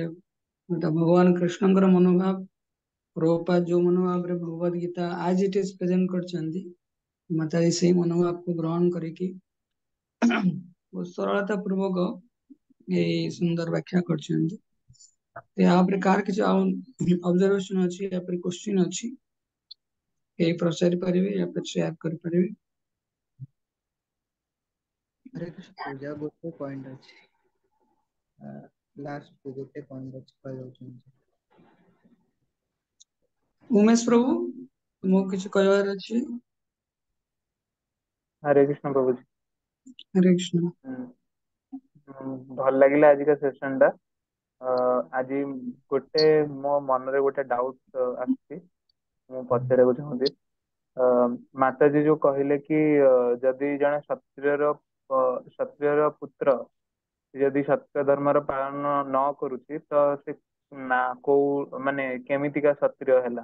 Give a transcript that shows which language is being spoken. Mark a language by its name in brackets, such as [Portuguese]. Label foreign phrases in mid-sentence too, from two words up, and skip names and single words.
[Odia] ଗୋଟା ଭଗବାନ କୃଷ୍ଣଙ୍କର ମନୋଭାବ ପ୍ରଭୁପାଦ ଯୋଉ ମନୋଭାବରେ ଭଗବତ ଗୀତା ଆଜ ଇଟ ଇଜ ପ୍ରେଜେଣ୍ଟ କରିଛନ୍ତି ମାତାଜୀ ସେଇ ମନୋଭାବକୁ ଗ୍ରହଣ କରିକି ବହୁତ ସରଳତା ପୂର୍ବକ ଏଇ ସୁନ୍ଦର ବ୍ୟାଖ୍ୟା କରିଛନ୍ତି। ୟା ଉପରେ କାହାର କିଛି ଆଉ ଅବଜରଭେସନ ଅଛି ୟା ପରେ କ୍ୱେଶ୍ଚିନ୍ ଅଛି କେହି ପଚାରି ପାରିବେ ୟା ପରେ ସେୟାର କରିପାରିବେ। ହରେ କୃଷ୍ଣ ପୂଜା ଗୋଟେ ପଏଣ୍ଟ ଅଛି ଲାଷ୍ଟ ଗୋଟେ ପଏଣ୍ଟ ଅଛି କହିବାକୁ ଚାହୁଁଛି। ଉମେଶ ପ୍ରଭୁ ତୁମକୁ କିଛି କହିବାର ଅଛି? ହରେ କୃଷ୍ଣ ପ୍ରଭୁ ଜୀ। हरे कृष्ण। ଭଲ ଲାଗିଲା ଆଜିକା ସେସନ ଟା। ଆଜି ଗୋଟେ ମୋ ମନରେ ଗୋଟେ ଡାଉଟ ଆସିଛି ମୁଁ ପଚାରିବାକୁ ଚାହୁଁଛି। ମାତାଜୀ ଯୋଉ କହିଲେ କି ଯଦି ଜଣେ କ୍ଷତ୍ରିୟର ପୁତ୍ର ଯଦି ସତ୍ୟ ଧର୍ମର ପାଳନ ନ କରୁଛି ତ ସେ ନା କୋଉ ମାନେ କେମିତିକା କ୍ଷତ୍ରିୟ ହେଲା।